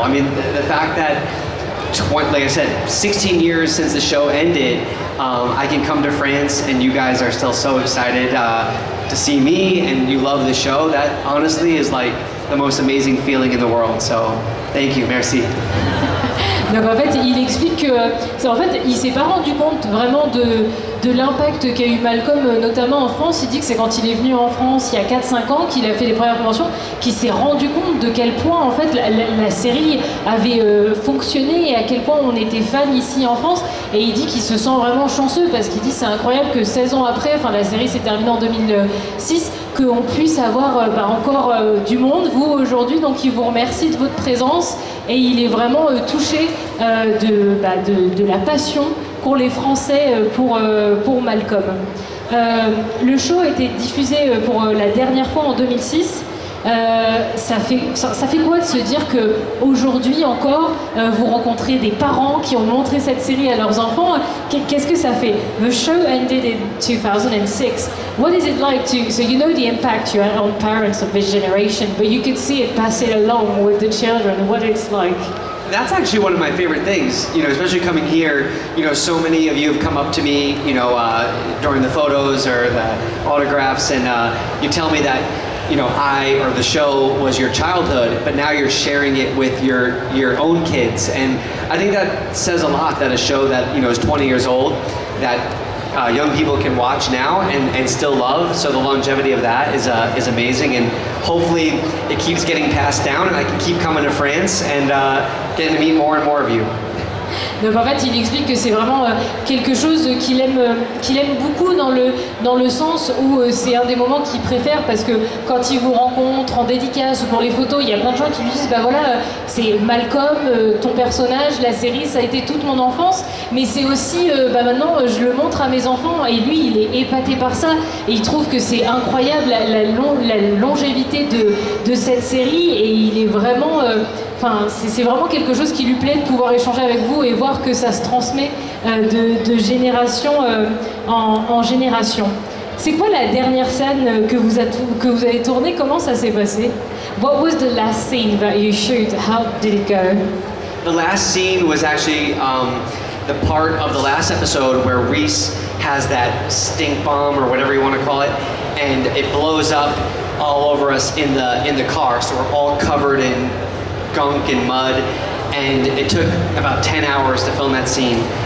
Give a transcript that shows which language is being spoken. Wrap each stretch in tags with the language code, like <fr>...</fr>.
<en>I mean, the fact that, like I said, 16 years since the show ended, I can come to France and you guys are still so excited to see me and you love the show. That honestly is like the most amazing feeling in the world. So, thank you, merci.</en> <fr>Donc en fait, il explique que, en fait, il s'est pas rendu compte vraiment de l'impact qu'a eu Malcolm, notamment en France. Il dit que c'est quand il est venu en France il y a 4-5 ans qu'il a fait les premières conventions, qu'il s'est rendu compte de quel point en fait la série avait fonctionné et à quel point on était fan ici en France. Et il dit qu'il se sent vraiment chanceux parce qu'il dit c'est incroyable que 16 ans après, enfin la série s'est terminée en 2006, qu'on puisse avoir encore du monde, vous aujourd'hui. Donc il vous remercie de votre présence et il est vraiment touché de la passion qu'ont les Français pour Malcolm. Le show a été diffusé pour la dernière fois en 2006. Ça fait quoi de se dire qu'aujourd'hui encore, vous rencontrez des parents qui ont montré cette série à leurs enfants? Qu'est-ce que ça fait?</fr> <en>The show ended in 2006. What is it like to, so you know the impact you had on parents of this generation, but you could see it pass it along with the children, what it's like? That's actually one of my favorite things, you know, especially coming here. You know, so many of you have come up to me, you know, during the photos or the autographs, and you tell me that, you know, the show was your childhood, but now you're sharing it with your own kids. And I think that says a lot, that a show that, you know, is 20 years old, that young people can watch now and still love. So the longevity of that is amazing, and hopefully it keeps getting passed down and I can keep coming to France and getting to meet more and more of you.</en> <fr>Donc en fait, il explique que c'est vraiment quelque chose qu'il aime beaucoup dans le sens où c'est un des moments qu'il préfère, parce que quand il vous rencontre en dédicace ou pour les photos, il y a plein de gens qui lui disent bah voilà, c'est Malcolm, ton personnage, la série, ça a été toute mon enfance, mais c'est aussi maintenant je le montre à mes enfants, et lui il est épaté par ça et il trouve que c'est incroyable la longévité de cette série, et il est vraiment c'est vraiment quelque chose qui lui plaît de pouvoir échanger avec vous et voir que ça se transmet de génération en génération. C'est quoi la dernière scène que vous avez tournée? Comment ça s'est passé?</fr> <en>What was the last scene that you shoot? How did it go? The last scene was actually the part of the last episode where Reese has that stink bomb or whatever you want to call it, and it blows up all over us in the car, so we're all covered in gunk and mud, and it took about 10 hours to film that scene.</en>